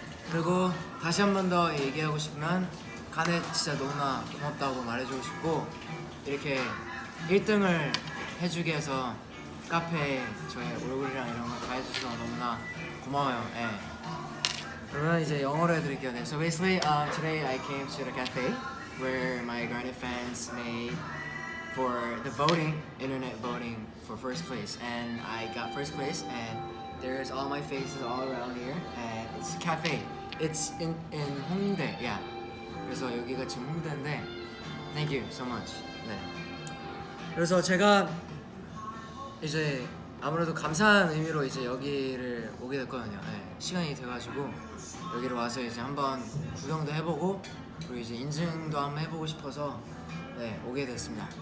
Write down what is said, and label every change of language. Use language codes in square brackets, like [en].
[ko] 그리고 다시 한 번 더 얘기하고 싶으면 가넷 진짜 너무나 고맙다고 말해주고 싶고 이렇게 1등을 해주게 해서 카페에 저의 얼굴이랑 이런 거 다 해줘서 너무나 고마워요. 그러면 이제 영어로 해드릴게요. [en] So basically, today I came to the cafe where my Garnet fans made for the voting, internet voting for first place, and I got first place. And there's all my faces all around here, and it's a cafe. It's in Hongdae, yeah. [ko] 그래서 여기가 지금 홍대인데, [en] thank you so much. [ko] 그래서 제가 이제 아무래도 감사한 의미로 이제 여기를 오게 됐거든요. 시간이 돼가지고 여기로 와서 이제 한번 구경도 해보고 그리고 이제 인증도 한번 해보고 싶어서 오게 됐습니다.